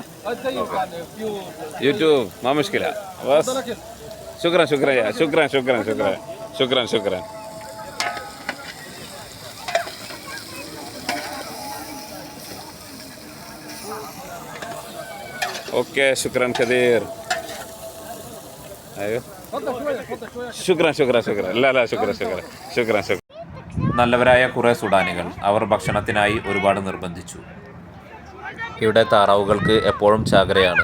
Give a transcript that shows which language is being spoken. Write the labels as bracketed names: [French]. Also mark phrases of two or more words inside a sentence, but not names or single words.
[Arabic] يوتيوب ما مشكلة بس شكرا شكرا يا شكرا شكرا شكرا شكرا شكرا اوكي شكرا كثير ايوه شكرا شكرا شكرا لا لا شكرا شكرا شكرا شكرا. [Malayalam] നല്ലവരായ കുറേ സുഡാനികൾ അവർ ഭക്ഷണത്തിനായി ഒരുപാട് നിർബന്ധിച്ചു. ഇവിടെ താറാവുകൾക്ക് എപ്പോഴും ചാകരയാണ്.